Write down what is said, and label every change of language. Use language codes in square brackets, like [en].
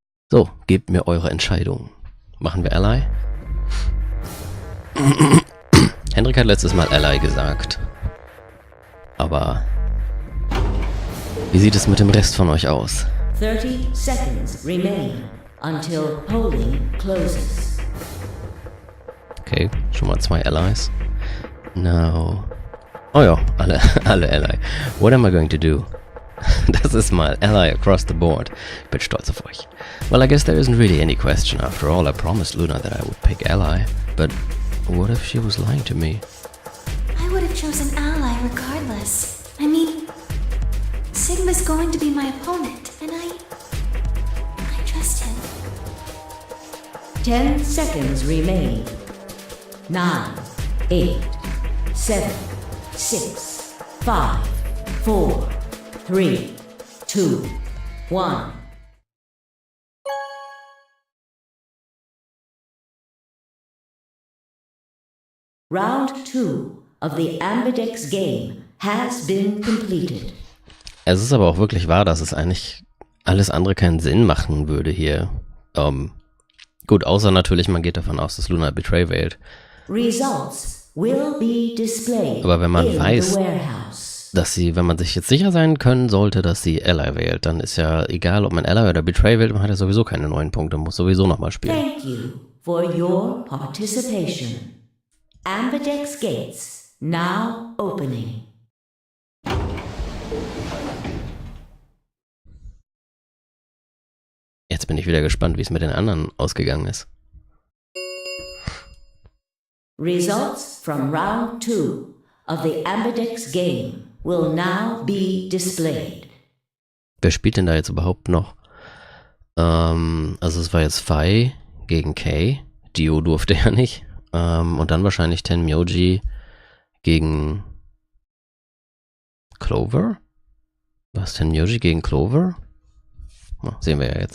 [de] So, gebt mir eure Entscheidung. Machen wir Ally? Hendrik hat letztes Mal Ally gesagt. Aber wie sieht es mit dem Rest von euch aus? [en] 30 seconds remain until polling closes. [de] Okay, schon mal 2 Allies. Now... Oh ja, alle Ally. [en] What am I going to do? [de] Das ist mal Ally [en] across the board. [de] Ich bin stolz auf euch. [en] Well, I guess there isn't really any question. After all, I promised Luna that I would pick Ally. But what if she was lying to me? I would have chosen Ally regardless. I mean, Sigma's going to be my opponent, and I trust him. 10 seconds remain. 9, 8, 7, 6, 5, 4, 3, 2, 1. Round 2 of the aRdW game has been completed. [de] Es ist aber auch wirklich wahr, dass es eigentlich alles andere keinen Sinn machen würde hier. Gut, außer natürlich, man geht davon aus, dass Luna Betray wählt. [en] Results will be displayed [de] Aber wenn man [en] in [de] weiß, [en] the warehouse. [de] dass sie, wenn man sich jetzt sicher sein können sollte, dass sie Ally wählt, dann ist ja egal, ob man Ally oder Betray wählt, man hat ja sowieso keine 9 Punkte, muss sowieso nochmal spielen. [en] Thank you for your participation. aRdW gates now opening. [de] Jetzt bin ich wieder gespannt, wie es mit den anderen ausgegangen ist. [en] Results from round 2 of the aRdW game will now be displayed. [de] Wer spielt denn da jetzt überhaupt noch? Also es war jetzt Phi gegen Kay. Dio durfte ja nicht. Und dann wahrscheinlich Tenmyoji gegen Clover? Was, Tenmyoji gegen Clover? Na, sehen wir ja jetzt.